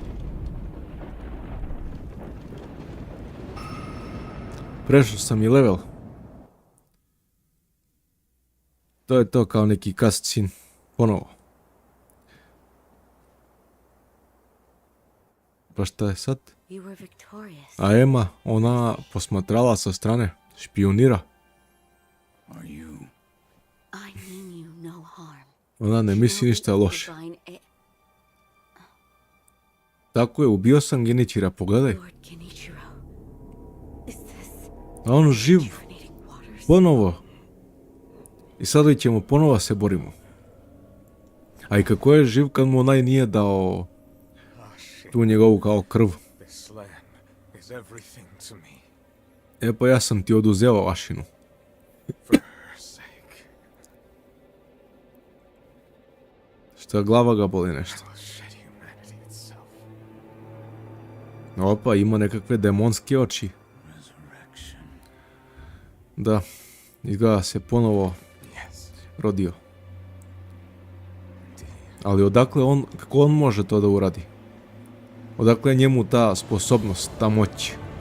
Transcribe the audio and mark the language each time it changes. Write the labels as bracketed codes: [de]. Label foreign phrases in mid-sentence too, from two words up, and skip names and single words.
[sr] Prešao sam i level. To je to kao neki cutscene. Ponovo. Pa šta je sad? [en] You were victorious. [sr] A Emma, ona posmatrala sa strane. Špionira. [en] Are you? I mean you no harm. [sr] Ona ne misli ništa loše. [en] Divine [sr] Tako je, ubio sam Genichira, pogledaj. [en] Lord Genichiro. Is this [sr] A on živ. [en] rejuvenating waters? [sr] Ponovo. I sada ćemo ponovo se borimo. A i kako je živ kad mu onaj nije dao tu njegovu kao krv. [en] This land is everything to me. [sr] E pa ja sam ti oduzeo Ašinu. [en] For her sake, [sr] Šta glava ga boli nešto. [en] I will shed humanity itself. [sr] Opa, ima nekakve demonske oči. [en] Resurrection. [sr] Da, izgleda se ponovo [en] Yes, [sr] rodio. [en] indeed. [sr] Ali odakle on, kako on može to da uradi? Odakle je njemu ta sposobnost, ta moć?